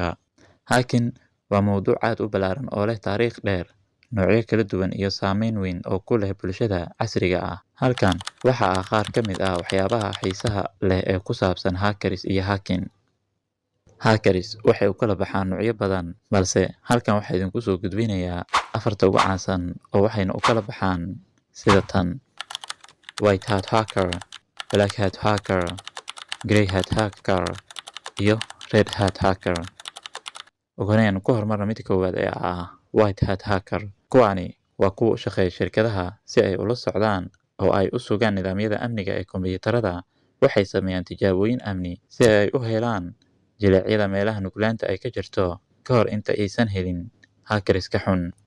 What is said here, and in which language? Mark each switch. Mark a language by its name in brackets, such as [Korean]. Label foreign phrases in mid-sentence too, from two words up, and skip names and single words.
[Somali] Hacking waa mowduuc aad u ballaaran oo leh taariikh dheer, noocyo kala duwan iyo saameyn weyn oo ku leh bulshada casriga ah. Halkan waxaa ah qaar ka mid ah waxyaabaha xiisaha leh ee ku saabsan hackers iyo hacking. Hackers waxay u kala baxaan noocyo badan, balse halkan waxaa idinku soo gudbinayaa afarta ugu caansan oo waxayna u kala baxaan sida tan: [English] White Hat Hacker, Black Hat Hacker, Grey Hat Hacker, iyo Red Hat Hacker. [Somali] Ugu horreyn ku hormarna midka koowaad ee ah [English] White Hat Hacker. [Somali] Kuwani waa kuwa u shaqeeya shirkadaha si ay ula socdaan oo ay u sugaan nidaamyada amniga ee kombiyuutarada. Waxay sameeyaan tijaabooyin amni si ay u helaan jileecyada meelaha nuglaanta ay ka jirto ka hor inta aysan helin hackerska xun.